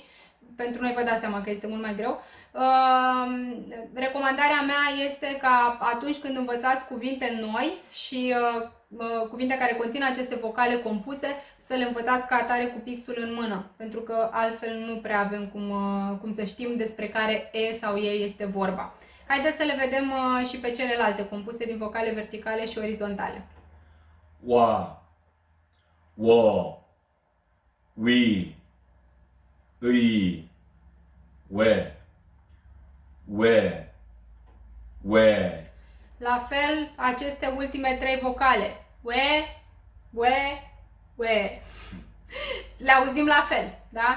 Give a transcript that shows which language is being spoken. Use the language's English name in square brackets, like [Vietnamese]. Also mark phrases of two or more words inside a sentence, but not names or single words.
[Romanian] Pentru noi vă dați seama că este mult mai greu. Recomandarea mea este ca atunci când învățați cuvinte noi și cuvinte care conțin aceste vocale compuse, să le învățați ca atare cu pixul în mână, pentru că altfel nu prea avem cum să știm despre care e sau e este vorba. Haideți să le vedem și pe celelalte compuse din vocale verticale și orizontale. [Korean] wa, wo, we, îi, we. [Romanian] La fel, aceste ultime trei vocale. We. Le auzim la fel, da?